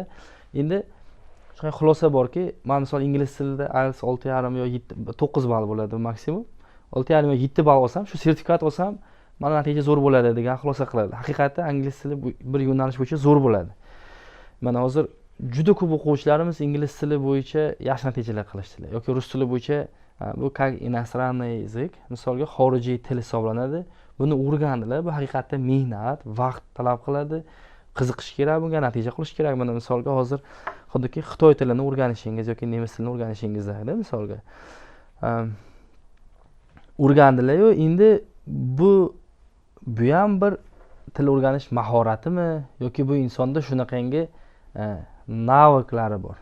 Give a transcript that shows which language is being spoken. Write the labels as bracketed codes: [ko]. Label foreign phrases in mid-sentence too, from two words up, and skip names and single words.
[uz] Endi shunday xulosa borki, men misol ingliz tilida IELTS 6,5 yo 9 ball bo'ladi maksimum. 6,5 yo 7 ball olsam, shu sertifikat olsam, mana natija zo'r bo'ladi degan xulosa qiladi. Haqiqatda ingliz tili bir yo'nalish bo'yicha zo'r bo'ladi. Mana hozir juda ko'p o'quvchilarimiz ingliz tili bo'yicha yaxshi natijalar qilishdilar yoki rus tili bo'yicha bu [ru] как иностранный язык, [uz] misolga xorijiy til hisoblanadi. Buni o'rgandilar. Bu haqiqatda mehnat, vaqt talab qiladi. Qiziqish kerak bunga, natija qilish kerak. Mana misolga hozir xuddiki xitoy tilini o'rganishingiz yoki nemis tilini o'rganishingizdagi misolga o'rgandilar-yu, endi bu ham bir til o'rganish mahoratimi yoki bu insonda shunaqangi naviklari bor.